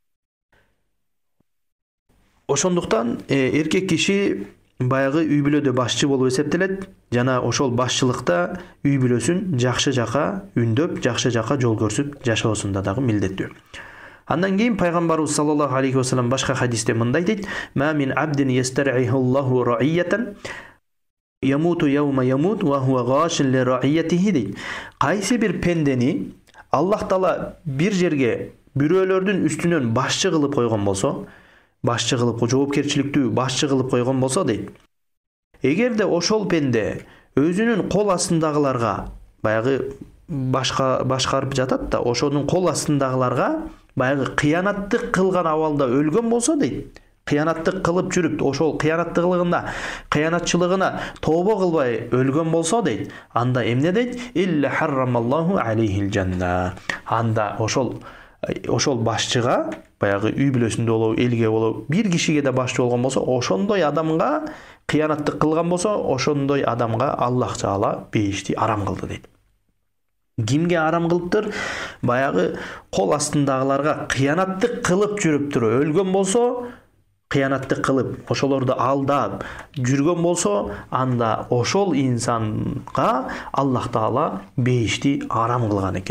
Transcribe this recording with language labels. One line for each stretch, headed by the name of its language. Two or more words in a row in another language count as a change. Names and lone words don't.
Kyrgyz: Ошондуктан эркек киши баягы үй бүлөдө башчы болуп эсептелет жана ошол башчылыкта үй бүлөсүн жакшы жака үндөп, жакшы жака жол көрсөтүп жашоосунда дагы милдеттүү. Андан кийин пайгамбарыбыз
Arabic: صلى الله عليه وسلم
Kyrgyz: башка хадисте мындай дейт:
Arabic: "ما من عبد يسترعيه الله رعية يموت يوم يموت وهو غاش لرعيته" дейт.
Kyrgyz: Кайсы бир пендени Аллах Таала бир жерге бирөөлөрдүн үстүнөн башчы кылып койгон болсо, башчы кылып, жоопкерчиликтүү башчы кылып койгон болсо дейт. Эгерде ошол пенде өзүнүн кол астындагыларга баягы башкарып жатат да, ошонун кол астындагыларга баягы кыянаттык кылган абалда өлгөн болсо дейт, кыянаттык кылып жүрүп, ошол кыянатчылыгына тобо кылбай өлгөн болсо дейт, анда эмне дейт?
Arabic: إلا حرم الله عليه الجنة.
Kyrgyz: Анда ошол башчыга, баягы үй бүлөсүндө болобу, элге болобу, бир кишиге да башчы болгон болсо, ошондой адамга кыянаттык кылган болсо, ошондой адамга Аллах Таала бейишти арам кылды дейт. Кимге арам кылыптыр? Баягы кол астындагыларга кыянаттык кылып жүрүп туруп өлгөн болсо, кыянаттык кылып, ошолорду алдап жүргөн болсо, анда ошол инсанга Аллах Таала бейишти арам кылган экен.